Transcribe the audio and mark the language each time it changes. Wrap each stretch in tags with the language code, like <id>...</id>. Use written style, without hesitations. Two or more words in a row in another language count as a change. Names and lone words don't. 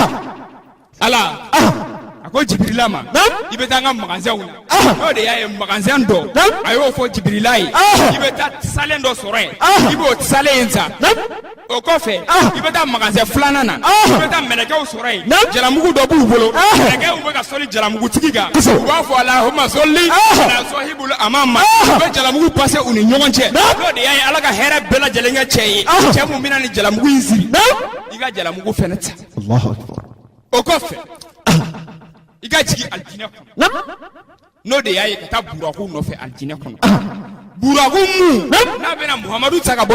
<bm>ala a ko Jibirila ma i bɛ taa n ka magasinw na n'o de y'a ye magasin dɔ a y'o fɔ Jibirila ye i bɛ taa salen dɔ sɔrɔ yen i b'o salen in ta o kɔfɛ i bɛ taa magasin filanan na i bɛ taa mɛlɛkɛw sɔrɔ yen jalamugu dɔ b'u bolo mɛlɛkɛw bɛ ka sɔli jalamugutigi kan u b'a fɔ</bm> <ar>اللهم صل على صاحب العمامة</ar> <bm>u bɛ jalamugu passe u ni ɲɔgɔn cɛ n'o de y'a ye ala ka hɛrɛ bɛɛ lajɛlen kɛ cɛ ye cɛ mun bɛna ni jalamugu in siri i ka jalamugu fɛnɛ ta</bm> <ar>الله أكبر</ar> <bm>o kɔfɛ i ka jigin alijinɛ kɔnɔ n'o de y'a ye ka taa buraku nɔfɛ alijinɛ kɔnɔ buraku mun n'a bɛna Muhamadu ta ka bɔ</bm>